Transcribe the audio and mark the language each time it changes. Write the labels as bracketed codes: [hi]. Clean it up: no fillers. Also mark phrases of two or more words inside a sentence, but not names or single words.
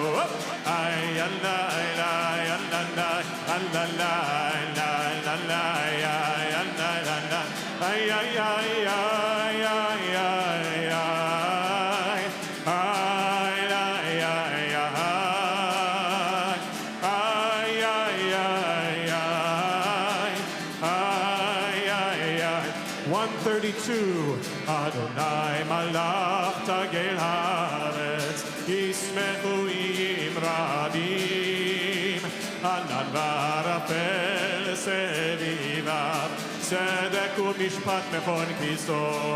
[he] Ay, alay, lay, alalay, alalay, lay, lalay, ay, alay, lalay, ay, ay, ay, ay, ay, ay, ay, ay, lay, ay, ay, ay, ay. 132. אדוני מלך תגל הארץ, ישמחו עם רבים, ענן וערפל סביביו, צדק ומשפט מכון כיסו,